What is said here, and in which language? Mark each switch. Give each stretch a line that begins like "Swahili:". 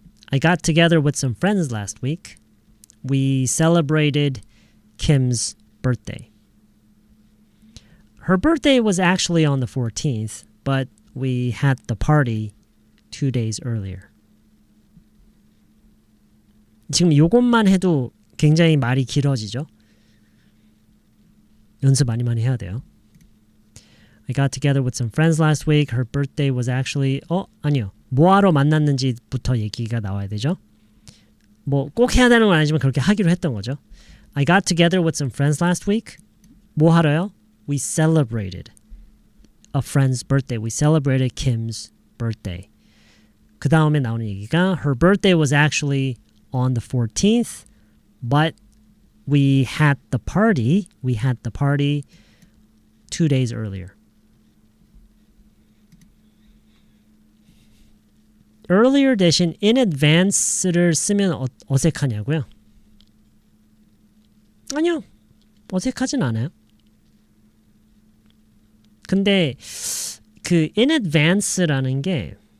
English: I got together with some friends last week. We celebrated Kim's birthday. Her birthday was actually on the 14th, but we had the party 2 days earlier.
Korean: 지금 요것만 해도 굉장히 말이 길어지죠. 연습 많이 해야 돼요.
English: I got together with some friends last week. Her birthday was actually...
Korean: 아니요. 뭐하러 만났는지부터 얘기가 나와야 되죠. 뭐 꼭 해야 되는 건 아니지만 그렇게 하기로 했던 거죠.
English: I got together with some friends last week.
Korean: 뭐 하러요?
English: We celebrated a friend's birthday. We celebrated Kim's birthday.
Korean: 그 다음에 나오는 얘기가
English: Her birthday was actually on the 14th, but we had the party 2 days earlier.
Korean: earlier 대신 in advance를 쓰면 어색하냐고요? 아니요. 어색하진 않아요. 근데 그 in advance라는 게